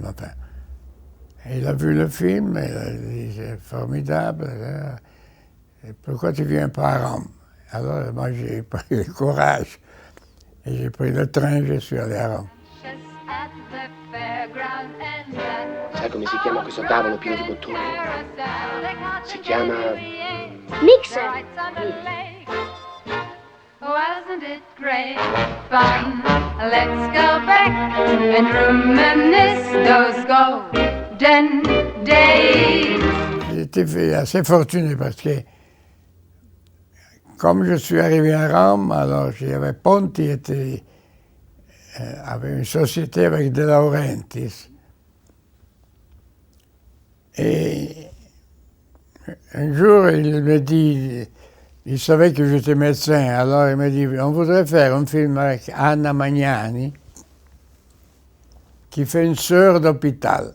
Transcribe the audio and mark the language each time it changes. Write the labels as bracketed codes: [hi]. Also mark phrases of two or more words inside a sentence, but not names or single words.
[fr] Enfin. Et il a vu le film, et il a dit, c'est formidable, pourquoi tu viens pas à Rome? Alors moi j'ai pris le courage, et j'ai pris le train, je suis allé à Rome. [it] Sai come si chiama questo tavolo pieno di bottoni? Si chiama... Mixer. [en] Wasn't it great fun? Let's go back and reminisce those golden days. [fr] J'étais assez fortuné parce que, comme je suis arrivé à Rome, alors j'avais Ponti avait une société avec De Laurentiis. Et un jour, il me dit, il savait que j'étais médecin, alors il m'a dit, on voudrait faire un film avec Anna Magnani, qui fait une sœur d'hôpital.